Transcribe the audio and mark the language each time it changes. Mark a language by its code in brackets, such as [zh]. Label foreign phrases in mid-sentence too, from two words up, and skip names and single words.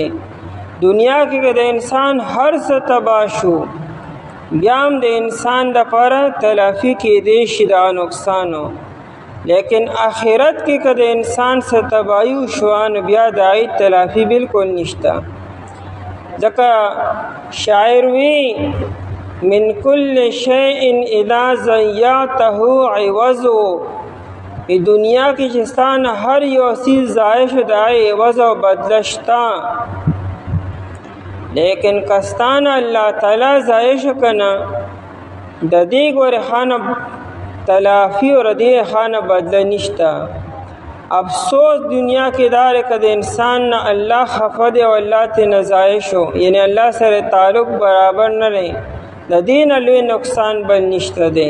[ps] دنیا کې د انسان هر څه تباه شو بیا هم د انسان دپاره تلافی کېدی شي دغه نقصانو، لیکن آخرت کې که د انسان څه تباهي وشوه نو بیا د هغې تلافی بلکل نشته. ځکه شاعر وی [ar] من کل شیء اذا ضیعته عوض، [ps] دنیا کې چې ستا نه هر یو څیز ضایع شو د هغې عوض او بدله شته، لیکن که ستا نه الله تعالی ضایع شو که نه د دې ګورې خانه تلافی او د دې خانه بدله نشته. افسوس دنیا کې دار که د انسان نه الله خفه دی او الله ترې ضایع شو، یعنی الله سره تعلق برابر نه دی، د دې نه لوی نقصان بل نشته دی.